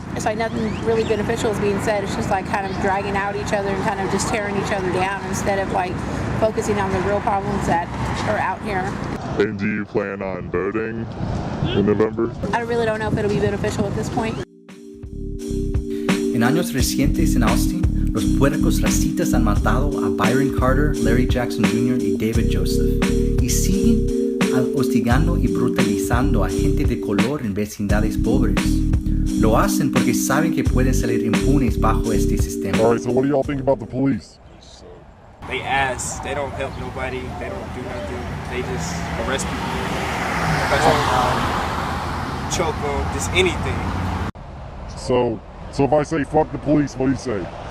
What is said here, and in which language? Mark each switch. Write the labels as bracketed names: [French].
[English] It's like nothing really beneficial is being said. It's just like kind of dragging out each other and kind of just tearing each other down instead of like focusing on the real problems that are out here. And do you plan on voting in November? I really don't know if it'll be beneficial at this point. [Spanish] En años recientes en Austin, los puercos racistas han matado a Byron Carter, Larry Jackson Jr. y David Joseph, y siguen hostigando y brutalizando a gente de color en vecindades pobres. Lo hacen porque saben que pueden salir impunes bajo este sistema. [English] Alright, so what do y'all think about the police? They ass, they don't help nobody, they don't do nothing, they just arrest people, choke them, just anything. So if I say fuck the police, what do you say?